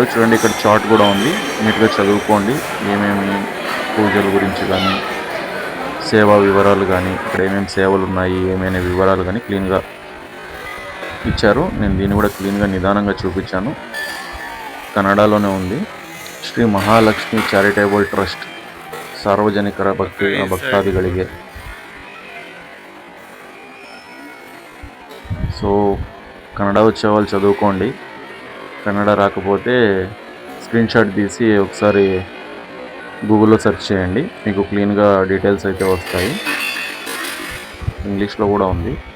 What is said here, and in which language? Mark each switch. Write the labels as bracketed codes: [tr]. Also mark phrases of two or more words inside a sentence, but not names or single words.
[te] చూడండి ఇక్కడ చార్ట్ కూడా ఉంది, నీట్గా చదువుకోండి. ఏమేమి పూజల గురించి కానీ, సేవా వివరాలు కానీ, ఇక్కడ ఏమేమి సేవలు ఉన్నాయి, ఏమైనా వివరాలు కానీ క్లీన్గా ఇచ్చారు. నేను దీన్ని కూడా క్లీన్గా నిదానంగా చూపించాను. కన్నడలోనే ఉంది. [kn] ಶ್ರೀ ಮಹಾಲಕ್ಷ್ಮಿ ಚಾರಿಟೇಬಲ್ ಟ್ರಸ್ಟ್ ಸಾರ್ವಜನಿಕರ ಭಕ್ತಾದಿಗಳಿಗೆ. [te] సో కన్నడ వచ్చే వాళ్ళు చదువుకోండి. కన్నడ రాకపోతే [en] screen shot [te] తీసి ఒకసారి గూగుల్లో సెర్చ్ చేయండి, మీకు క్లీన్గా డీటెయిల్స్ అయితే వస్తాయి. ఇంగ్లీష్లో కూడా ఉంది.